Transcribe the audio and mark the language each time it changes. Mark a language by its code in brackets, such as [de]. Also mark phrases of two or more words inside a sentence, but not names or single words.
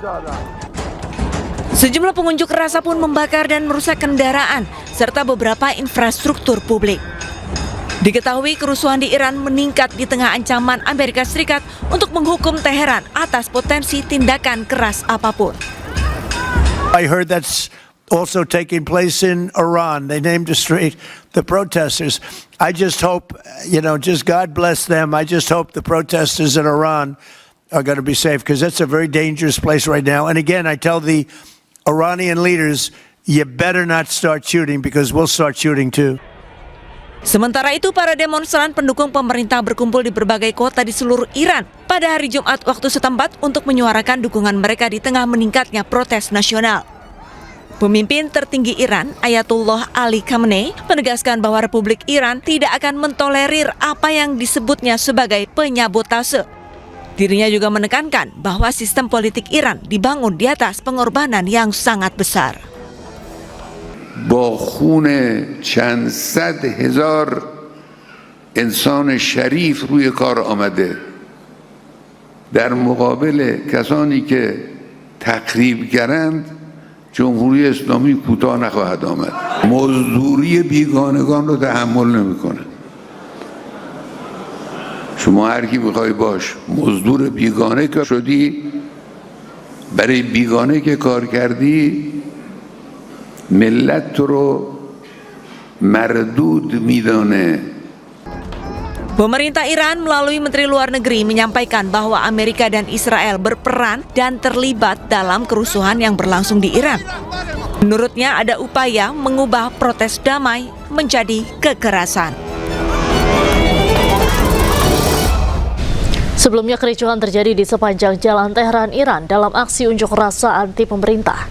[id] Sejumlah pengunjuk rasa pun membakar dan merusak kendaraan serta beberapa infrastruktur publik. Diketahui kerusuhan di Iran meningkat di tengah ancaman Amerika Serikat untuk menghukum Teheran atas potensi tindakan keras apapun. [en] I heard that's also taking place in Iran. They named a street, the protesters. I just hope, just God bless them. I just hope the protesters in Iran are going to be safe, because that's a very dangerous place right now. And again, I tell the Iranian leaders, you better not start shooting, because we'll start shooting too. [id] Sementara itu, para demonstran pendukung pemerintah berkumpul di berbagai kota di seluruh Iran pada hari Jumat waktu setempat untuk menyuarakan dukungan mereka di tengah meningkatnya protes nasional. Pemimpin tertinggi Iran, Ayatullah Ali Khamenei, menegaskan bahwa Republik Iran tidak akan mentolerir apa yang disebutnya sebagai penyabotase. Dirinya juga menekankan bahwa sistem politik Iran dibangun di atas pengorbanan yang sangat besar. [fa] با خون چند صد هزار انسان شریف روی کار آمده در مقابل کسانی که تخریبگرند جمهوری اسلامی کوتاه نخواهد آمد. مزدوری بیگانگان رو تحمل نمیکنه. شما هر کی میخوای باش مزدور بیگانه که شدی، برای بیگانه که کار کردی ملت تو رو مردود میدانه. [id] Pemerintah Iran melalui Menteri Luar Negeri menyampaikan bahwa Amerika dan Israel berperan dan terlibat dalam kerusuhan yang berlangsung di Iran. Menurutnya ada upaya mengubah protes damai menjadi kekerasan. Sebelumnya kericuhan terjadi di sepanjang jalan Teheran, Iran dalam aksi unjuk rasa anti pemerintah.